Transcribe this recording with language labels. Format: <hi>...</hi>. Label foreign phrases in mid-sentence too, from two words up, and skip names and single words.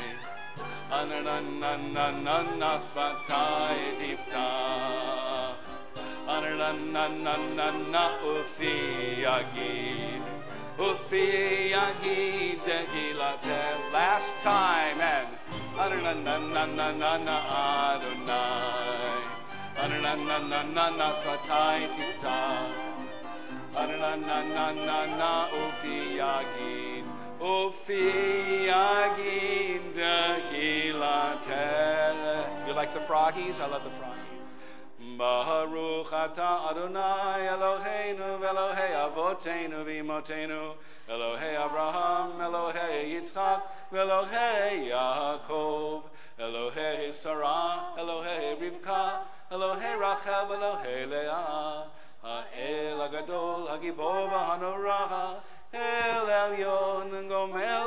<he>Na na na na na na שפתי תפתח. Na na na na na na ופי יגיד. ופי יגיד תהלתך.</he> <en>Last time, and na na na na na na na Adonai. Na na na na na na</en> <he>שפתי תפתח. Na na na na na ופי יגיד. ופי יגיד תהלתך.</he> <en>You like the froggies? I love the froggies.</en> <he>ברוך אתה אדני אלהינו אלהי אבותינו ואמותינו אלהי אברהם אלהי יצחק אלהי יעקב אלהי שרה אלהי רבקה אלהי רחל אלהי לאה האל הגדול הגבור והנורא אל עליון גומל</he>